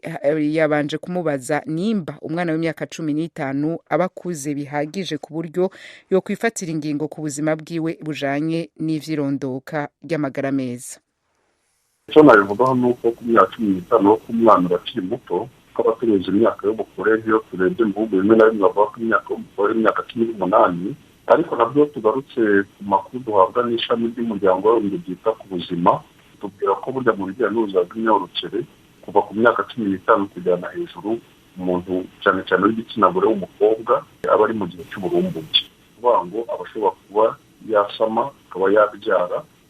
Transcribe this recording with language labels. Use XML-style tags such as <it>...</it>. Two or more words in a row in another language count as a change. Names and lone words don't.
<rn>Yabanje kumubaza nimba umwana w'imyaka 15 abakuze bihagije ku buryo yo kwifatira ingingo ku buzima bwiwe bujanye n'ivyirondoka ry'amagara meza.</rn> <rw>Icyo nabivugaho nuko ku myaka 15 ku mwana bakiri muto ko baturenze imyaka yo gukora iyo turebye mu bihugu bimwe na bimwe bavuga ko imyaka yo gukora imyaka 18, ariko nabyo tugarutse ku makuru duhabwa n'ishami ry'umuryango w'abibumbye ryita ku buzima tubwira ko burya mu bijyanye n'ubuzima bw'imyororokere kuva ku myaka 15 kujyana hejuru umuntu cyane cyane w'igitsina gore w'umukobwa aba ari mu gihe cy'uburumbuke, kuvuga ngo abashobora kuba yasama akaba yabyara,</rw>